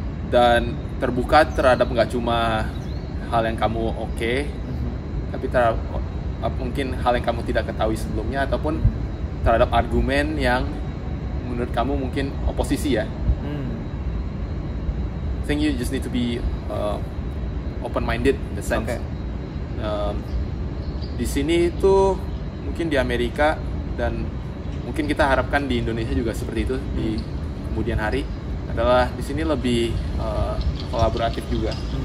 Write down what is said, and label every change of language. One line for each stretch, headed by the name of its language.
Indonesian: Dan terbuka terhadap nggak cuma hal yang kamu tapi terhadap mungkin hal yang kamu tidak ketahui sebelumnya, ataupun terhadap argumen yang menurut kamu mungkin oposisi ya.
English: I think you just need to be open-minded in the sense.
Indonesian: Di sini itu mungkin di Amerika dan mungkin kita harapkan di Indonesia juga seperti itu di kemudian hari, adalah di sini lebih kolaboratif juga.